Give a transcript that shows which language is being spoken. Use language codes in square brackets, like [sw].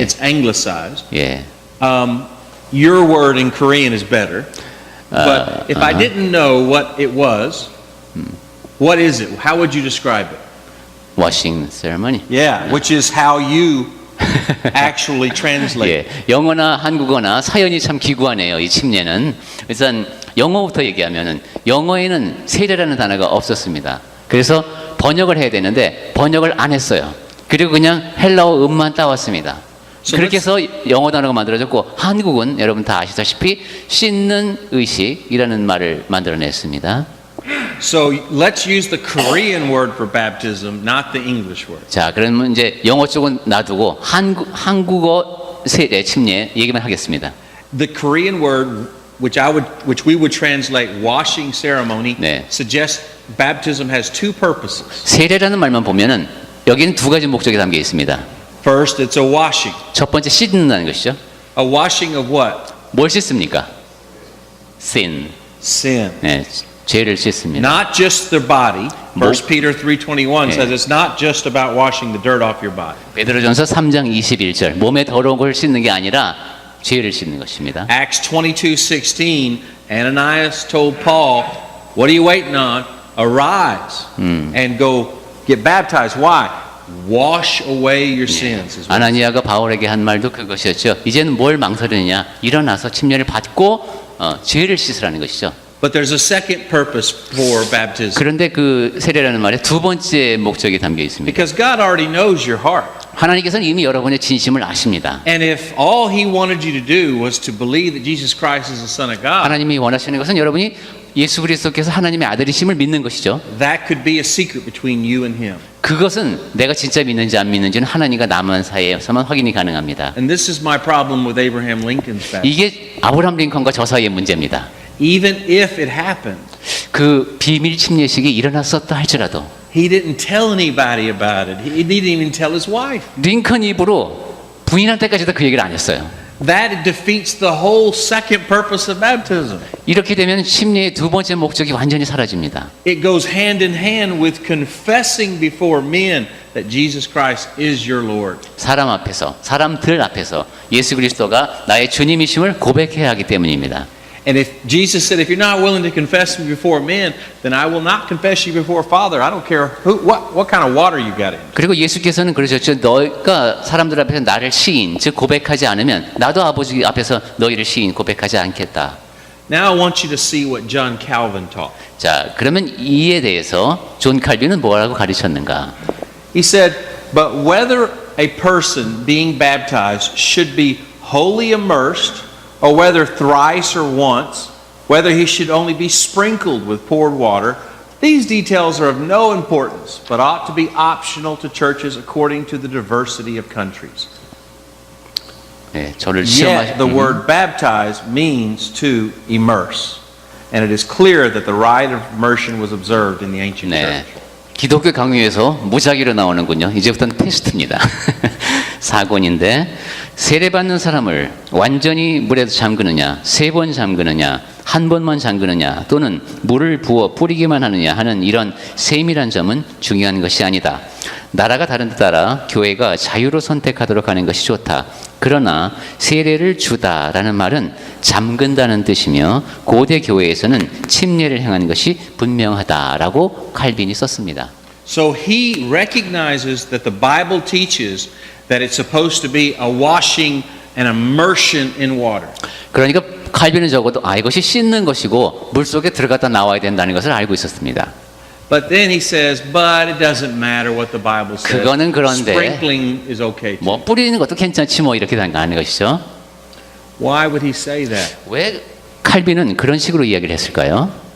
[en] It's anglicized. [ko] 예. [en] Your word in Korean is better. But if I didn't know what it was, what is it? How would you describe it? washing ceremony. Yeah, which is how you actually translate. [ko] 예, 영어나 한국어나 사연이 참 기구하네요. 이 침례는. 일단 영어부터 얘기하면은 영어에는 세례라는 단어가 없었습니다. 그래서 번역을 해야 되는데 번역을 안 했어요. 그리고 그냥 헬라어 음만 따왔습니다. [en] So [ko] 그렇게 해서 영어 단어가 만들어졌고 한국은 여러분 다 아시다시피 씻는 의식이라는 말을 만들어냈습니다. [en] So let's use the Korean word for baptism, not the English word. [ko] 자, 그러면 이제 영어 쪽은 놔두고 한국어 세례 침례 얘기만 하겠습니다. [en] The Korean word, which we would translate washing ceremony, [ko] 네. [en] suggests baptism has two purposes. [ko] 세례라는 말만 보면은 여기는 두 가지 목적이 담겨 있습니다. [en] First, it's a washing. [ko] 첫 번째 씻는다는 것이죠. [en] A washing of what? [ko] 뭘 씻습니까? sin. [en] Sin. [ko] 네, 죄를 씻습니다. [en] Not just their body. 1 Peter 3:21 [ko] 예. [en] says it's not just about washing the dirt off your body. [ko] 베드로전서 3장 21절 몸에 더러운 걸 씻는 게 아니라 죄를 씻는 것입니다. [en] Acts 22:16, Ananias told Paul, "What are you waiting on? Arise and go get baptized." Why? Wash away your sins. is what- [ko] 아나니아가 바울에게 한 말도 그것이었죠. 이제는 뭘 망설이느냐? 일어나서 침례를 받고 죄를 씻으라는 것이죠. [en] But there's a second purpose for baptism. [ko] 그런데 그 세례라는 말에 두 번째 목적이 담겨 있습니다. [en] Because God already knows your heart. [ko] 하나님께서는 이미 여러분의 진심을 아십니다. [en] And if all He wanted you to do was to believe that Jesus Christ is the Son of God, [ko] 하나님이 원하시는 것은 여러분이 예수 그리스도께서 하나님의 아들이심을 믿는 것이죠. [en] that could be a secret between you and Him. [ko] 그것은 내가 진짜 믿는지 안 믿는지는 하나님과 나만 사이에서만 확인이 가능합니다. [en] And this is my problem with Abraham Lincoln's baptism. [ko] 이게 아브라함 링컨과 저 사이의 문제입니다. [en] Even if it happened, [ko] 그 비밀 침례식이 일어났었다 할지라도 [en] he didn't tell anybody about it. He didn't even tell his wife. [ko] 링컨 입으로 부인할 때까지도 그 얘기를 안 했어요. [en] That defeats the whole second purpose of baptism. [ko] 이렇게 되면 침례의 두 번째 목적이 완전히 사라집니다. [en] It goes hand in hand with confessing before men that Jesus Christ is your Lord. [ko] 사람 앞에서, 사람들 앞에서 예수 그리스도가 나의 주님이심을 고백해야 하기 때문입니다. [en] And if Jesus said, if you're not willing to confess me before men, then I will not confess you before Father. I don't care what kind of water you got in. [ko] 그리고 예수께서는 그러셨죠. 너희가 사람들 앞에서 나를 시인, 즉 고백하지 않으면 나도 아버지 앞에서 너희를 시인 고백하지 않겠다. [en] Now I want you to see what John Calvin taught. [ko] 자, 그러면 이에 대해서 존 칼빈은 뭐라고 가르쳤는가? [en] He said, but whether a person being baptized should be wholly immersed, or whether thrice or once, whether he should only be sprinkled with poured water, these details are of no importance, but ought to be optional to churches according to the diversity of countries. [ko] 네, 저를 [en] Yet the [ko] 시험하시. [en] word baptize means to immerse. And it is clear that the rite of immersion was observed in the ancient [ko] 네. [en] church. [ko] 기독교 강요에서 무작위로 나오는군요. 이제부터는 테스트입니다. 4권인데 세례받는 사람을 완전히 물에 잠그느냐, 3번 잠그느냐, 한 번만 잠그느냐, 또는 물을 부어 뿌리기만 하느냐 하는 이런 세밀한 점은 중요한 것이 아니다. 나라가 다른 데 따라 교회가 자유로 선택하도록 하는 것이 좋다. 그러나 세례를 주다라는 말은 잠근다는 뜻이며 고대 교회에서는 침례를 행하는 것이 분명하다라고 칼빈이 썼습니다. [en] So he recognizes that the Bible teaches that it's supposed to be a washing and immersion in water. [ko] 그러니까 칼빈은 적어도 이것이 씻는 것이고 물속에 들어갔다 나와야 된다는 것을 알고 있었습니다. [en] But then he says, but it doesn't matter what the Bible says. [ko] 그거는 그런데 [en] Sprinkling is okay too. [ko] 뭐 뿌리는 것도 괜찮지 뭐 이렇게 하는 것이죠. [en] Why would he say that? [ko] 왜 칼빈은 그런 식으로 이야기를 했을까요?